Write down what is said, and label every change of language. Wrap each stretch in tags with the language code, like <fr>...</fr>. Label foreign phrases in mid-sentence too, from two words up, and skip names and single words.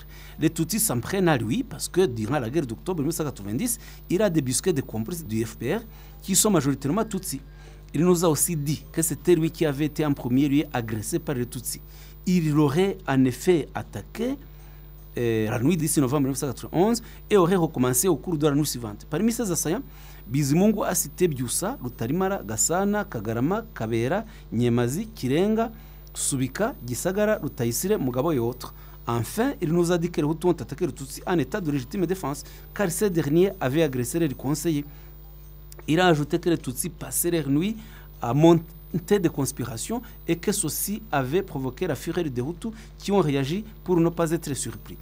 <fr>Les Tutsis s'en prennent à lui parce que durant la guerre d'octobre 1990, il a débusqué des complices du FPR qui sont majoritairement Tutsis. Il nous a aussi dit que c'était lui qui avait été en premier lieu agressé par les Tutsis. Il aurait en effet attaqué la nuit du 6 novembre 1991 et aurait recommencé au cours de la nuit suivante. Parmi ces assaillants, Bizimungu a cité Byusa, Rutarimara, Gasana, Kagarama, Kabera, Nyemazi, Kirenga, Subika, Gisagara, Rutayisire, Mugabo et autres. Enfin, il nous a dit que les Hutus ont attaqué les Tutsis en état de légitime défense, car ces derniers avaient agressé les conseillers. Il a ajouté que les Tutsis passaient leur nuit à monter des conspirations et que ceci avait provoqué la fureur des Hutus qui ont réagi pour ne pas être surpris.</fr>